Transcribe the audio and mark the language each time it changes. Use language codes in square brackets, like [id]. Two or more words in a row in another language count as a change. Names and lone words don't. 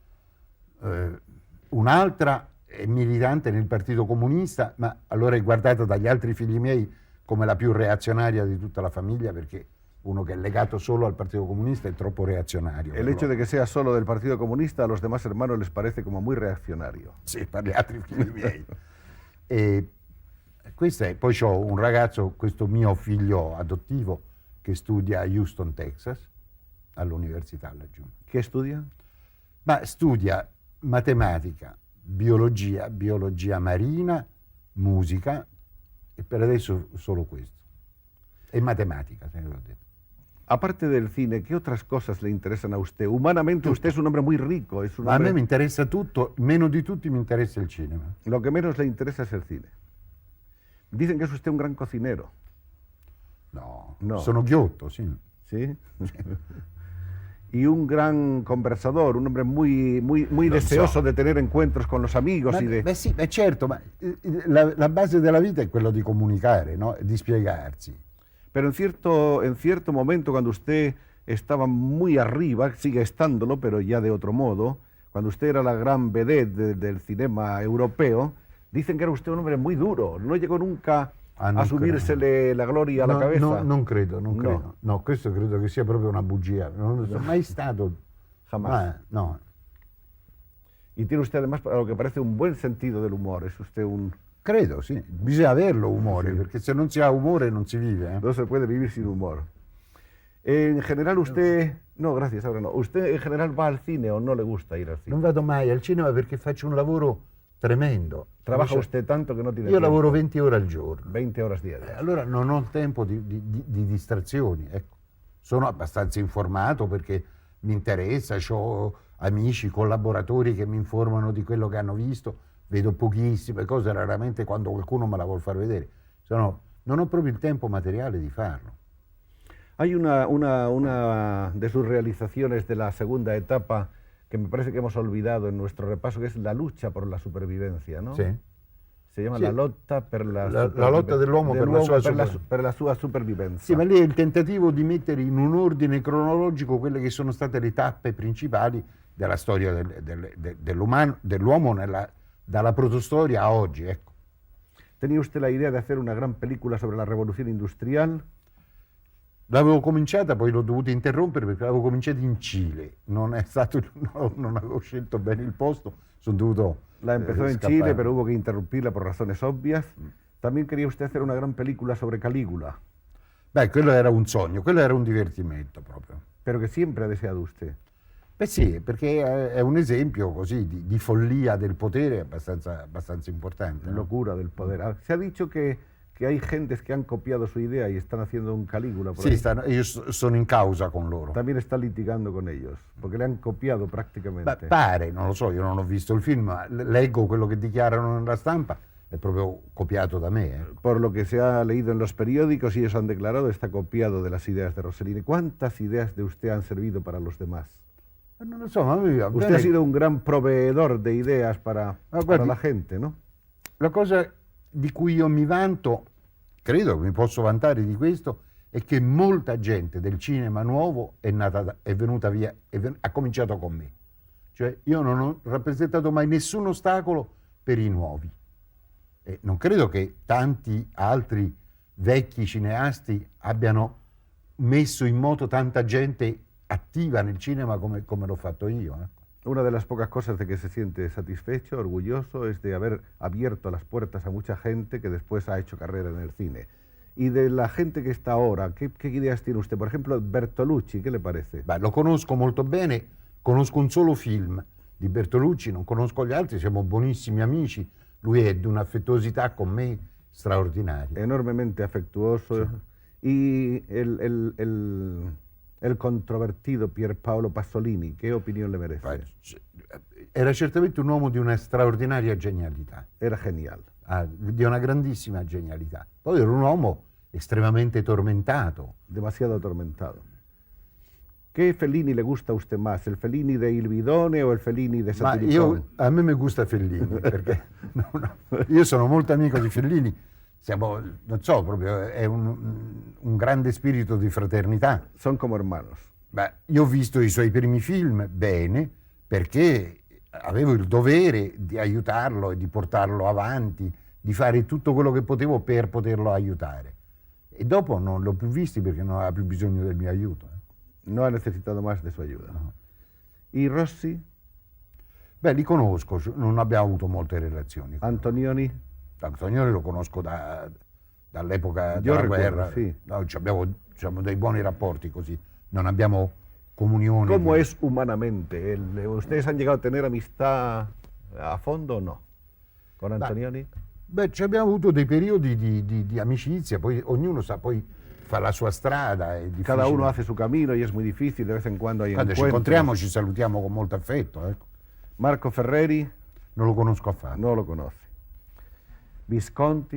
[it] Un'altra è militante nel Partito Comunista, ma allora è guardata dagli altri figli miei come la più reazionaria di tutta la famiglia, perché uno che è legato solo al Partito Comunista è troppo reazionario. [es] El hecho de que sea solo del Partido Comunista a los demás hermanos les parece como muy reaccionario. [it] Sì, per gli altri figli miei. E questo è, poi ho un ragazzo, questo mio figlio adottivo, che studia a Houston, Texas, all'università laggiù. [es] ¿Qué estudia? [it] Ma studia matematica, biologia marina, musica e per adesso solo questo. E matematica, se ne l'ho detto. [es] Aparte del cine, ¿qué otras cosas le interesan a usted? Humanamente usted es un hombre muy rico. Es un [it] Ma a me [es] hombre... [it] mi interessa tutto, meno di tutti mi interessa il cinema. [es] Lo que menos le interesa es el cine. Dicen que es usted un gran cocinero. [it] No, No. sono ghiotto, sì. [es] ¿Sí? Y un gran conversador, un hombre muy deseoso de tener encuentros con los amigos. [it] Beh sì, certo, ma la base della vita è quello di comunicare, no? Di spiegarsi. [es] Pero en cierto momento, cuando usted estaba muy arriba, sigue estándolo, pero ya de otro modo, cuando usted era la gran vedette del cinema europeo, dicen que era usted un hombre muy duro, no llegó nunca a subirsele la gloria alla cabeza. [it] No, non credo. No, questo credo che sia proprio una bugia. Non sono mai stato. [es] Jamás. No. Y tiene usted además, a lo que parece, un buen sentido del humor. Es usted un... [it] Credo, sì. Bisogna averlo umore, Sì. perché se non si ha umore non si vive. [es] No se puede vivir sin humor. En general usted... No, gracias, ahora no. ¿Usted en general va al cine o no le gusta ir al cine? [it] Non vado mai al cinema perché faccio un lavoro tremendo. [es] Trabaja usted tanto que no tiene [it] Io [es] tiempo. [it] lavoro 20 ore al giorno. [es] 20 horas diarias. [it] Allora non ho tempo di distrazioni. Ecco. Sono abbastanza informato perché mi interessa, ho amici, collaboratori che mi informano di quello che hanno visto, vedo pochissime cose, raramente quando qualcuno me la vuol far vedere. Non ho proprio il tempo materiale di farlo. [es] Hay una de sus realizaciones de la segunda etapa que me parece que hemos olvidado en nuestro repaso, que es la lucha por la supervivencia, ¿no? [it] Sì. [es] Se llama [it] Sì. La lotta per la La lotta dell'uomo per la sua per la sua supervivenza. Sì, ma lì è il tentativo di mettere in un ordine cronologico quelle che sono state le tappe principali della storia dell'uomo dalla protostoria a oggi. Ecco. [es] ¿Tenía usted la idea de hacer una gran película sobre la revolución industrial? [it] L'avevo cominciata, poi l'ho dovuta interrompere perché l'avevo cominciata in Cile. Non avevo scelto bene il posto, sono dovuto [es] La empezó en [it] scappare. [es] Chile, pero hubo que interrumpirla por razones obvias. También quería usted hacer una gran película sobre Calígula, [it] Beh, quello era un sogno, quello era un divertimento proprio. [es] pero que siempre ha deseado usted. [it] Beh sì, perché è un esempio così di follia del potere abbastanza importante. No? [es] Locura del poder. Se ha dicho que hay gentes que han copiado su idea y están haciendo un Calígula por [it] Sì, [es] ahí. [it] io sono in causa con loro. [es] También está litigando con ellos, porque le han copiado prácticamente. [it] Beh, pare, non lo so, io non ho visto il film, ma leggo quello che dichiarano nella stampa, è proprio copiato da me. [es] Por lo que se ha leído en los periódicos y ellos han declarado, está copiado de las ideas de Rossellini. ¿Cuántas ideas de usted han servido para los demás? [it] Non lo so, ma mi va [es] Usted [it] bene. [es] ha sido un gran proveedor de ideas para [it] guardi, [es] la gente, ¿no? [it] La cosa di cui io mi vanto, credo che mi posso vantare di questo, è che molta gente del cinema nuovo è venuta via, ha cominciato con me. Cioè io non ho rappresentato mai nessun ostacolo per i nuovi. E non credo che tanti altri vecchi cineasti abbiano messo in moto tanta gente attiva nel cinema come l'ho fatto io. [es] Una de las pocas cosas de que se siente satisfecho, orgulloso, es de haber abierto las puertas a mucha gente que después ha hecho carrera en el cine. Y de la gente que está ahora, ¿qué ideas tiene usted? Por ejemplo, Bertolucci, ¿qué le parece? [it] Beh, lo conosco molto bene, conosco un solo film di Bertolucci, non conosco gli altri, siamo buonissimi amici. Lui è di un'affettuosità con me straordinaria. [es] Enormemente afectuoso. Sí. Y el controvertido Pierpaolo Pasolini, ¿qué opinión le merece? [it] Era certamente un uomo di una straordinaria genialità. [es] Era genial. [it] Di una grandissima genialità. Poi era un uomo estremamente tormentato. [es] Demasiado atormentado. ¿Qué Fellini le gusta a usted más? ¿El Fellini de Il Bidone o el Fellini de Satiricón? [it] A me mi gusta Fellini, perché io sono molto amico di Fellini. Non so, proprio è un grande spirito di fraternità. [es] Son como hermanos. [it] Beh, io ho visto i suoi primi film bene, perché avevo il dovere di aiutarlo e di portarlo avanti, di fare tutto quello che potevo per poterlo aiutare. E dopo non l'ho più visti perché non aveva più bisogno del mio aiuto. [es] No ha necesitado más de su ayuda. No. ¿Y Rossi? [it] Beh, li conosco, non abbiamo avuto molte relazioni. [es] Antonioni? [it] Antonioni lo conosco dall'epoca della guerra. Sì. No, abbiamo dei buoni rapporti così, non abbiamo comunione. [es] ¿Cómo es humanamente? ¿Ustedes han llegado a tener amistad a fondo o no? ¿Con Antonioni? [it] Beh, abbiamo avuto dei periodi di amicizia, poi ognuno fa la sua strada. [es] Cada uno hace su camino y es muy difícil, de vez en cuando hay encuentros. [it] Ci incontriamo, ci salutiamo con molto affetto. Ecco. [es] Marco Ferreri? [it] Non lo conosco affatto. [es] No lo conoce. Visconti?